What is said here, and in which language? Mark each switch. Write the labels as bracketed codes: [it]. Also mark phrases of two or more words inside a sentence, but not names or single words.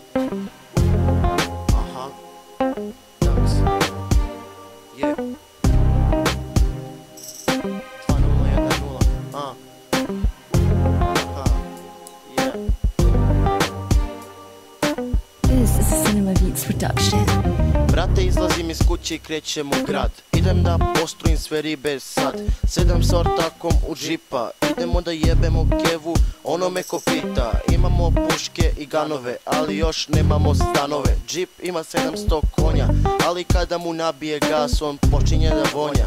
[en] Aha, Dax, je 2010, aha, je. This is a Cinema Beats production. [sr] Brate, izlazim iz kuće i krećem u grad. Idem da postrojim sve ribe sad. 7 s ortakom u džipa. Idemo da jebemo kevu, onome ko pita. Imamo puške i ganove, ali još nemamo stanove. Džip ima 700 konja, ali kada mu nabije gas, on počinje da vonja.